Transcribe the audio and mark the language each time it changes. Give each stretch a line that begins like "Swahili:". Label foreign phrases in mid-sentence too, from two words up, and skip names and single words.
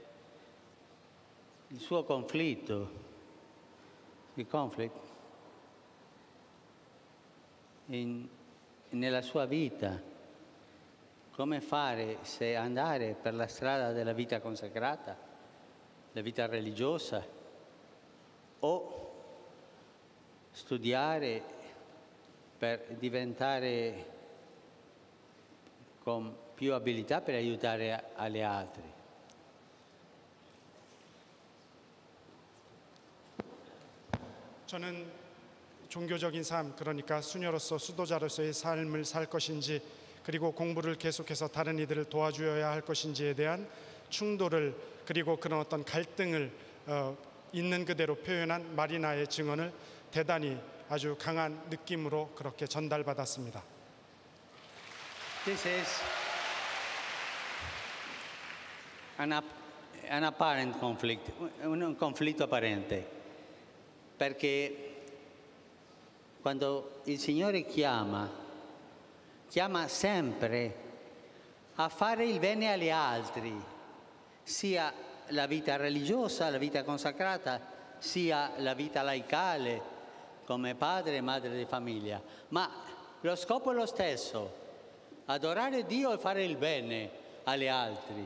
Italian: il suo conflitto, nella sua vita, come fare se andare per la strada della vita consacrata, la vita religiosa, o studiare per diventare con più abilità per aiutare agli altri.
Korean: 저는 종교적인 삶, 그러니까 수녀로서 수도자로서의 삶을 살 것인지, 그리고 공부를 계속해서 다른 이들을 도와주어야 할 것인지에 대한 충돌을, 그리고 그런 어떤 갈등을 있는 그대로 표현한 마리나의 증언을 대단히 아주 강한 느낌으로 그렇게 전달받았습니다.
English: This is an apparent conflict,
Italian: un conflitto apparente, perché quando il Signore chiama sempre a fare il bene agli altri, sia la vita religiosa, la vita consacrata, sia la vita laicale, come padre e madre di famiglia, ma lo scopo è lo stesso, adorare Dio e fare il bene agli altri.